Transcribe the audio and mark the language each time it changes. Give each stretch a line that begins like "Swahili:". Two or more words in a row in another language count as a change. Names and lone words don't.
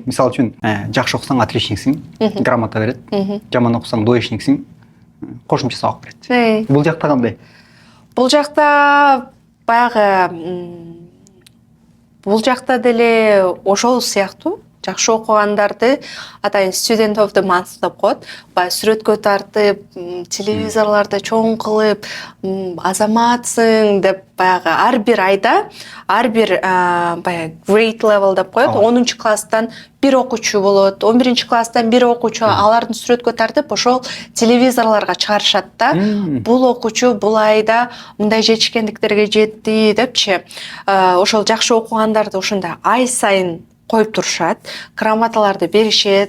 Kyrgyz: Мисалы үчүн, жакшы окусаң отличниксиң, грамота берет. Жаман окусаң двоечниксиң, кошумча сабак берет. Бул жакта кандай? Бул жакта баягы бул жакта деле ошол сыяктуу. Жакшы окугандарды атайын
English: student of the month
Kyrgyz: деп коет. Баягы сүрөткө тартып, телевизорлордо чоң кылып, азаматсың деп баягы ар бир айда, ар бир баягы
English: grade level
Kyrgyz: деп коет. 10-класстан бир окуучу болот, 11-класстан бир окуучу, алардын сүрөткө тартып ошол телевизорлорго чыгарышат да. Бул окуучу бул айда мындай жетишкендиктерге жетти депчи. Ошол жакшы окугандарды ошондой ай сайын коюп турушат, грамоталарды беришет.